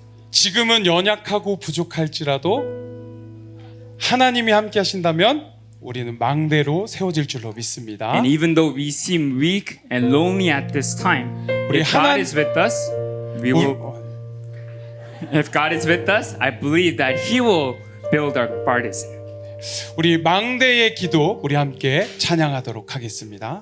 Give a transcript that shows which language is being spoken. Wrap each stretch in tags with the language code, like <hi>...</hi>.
<ko>지금은 연약하고 부족할지라도 하나님이 함께 하신다면 우리는 망대로 세워질 줄로 믿습니다.</ko> <en>And even though we seem weak and lonely at this time,</en> <ko>우리</ko> <en>if God</en> <ko>하나-</ko> <en>is with us, we will. If God is with us, I believe that He will build our partisan.</en> <ko>우리 망대의 기도 우리 함께 찬양하도록 하겠습니다.</ko>